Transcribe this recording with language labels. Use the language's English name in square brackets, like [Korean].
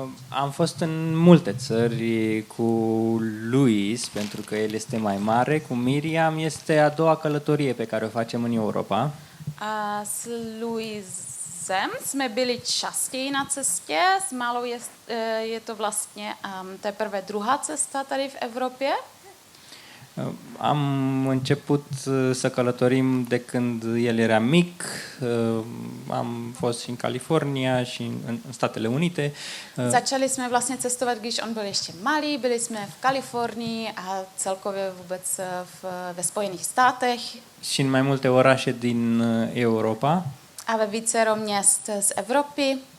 [Romanian] Am fost în multe țări cu Luis, pentru că el este mai mare, cu Miriam este a doua călătorie pe care o facem în Europa. [Czech] A s Luisem jsme byli častěji na cestě, s Malou je to vlastně teprve druhá cesta tady v Evropě. [Romanian] Am început să călătorim de când el era mic, am fost și în California și în Statele Unite. [Czech] Začali jsme vlastně cestovat, když on byl ještě malý, byli jsme v Kalifornii a celkově vůbec ve Spojených státech. [Romanian] Și în mai multe orașe din Europa. [Czech] A ve vícero měst z Evropy.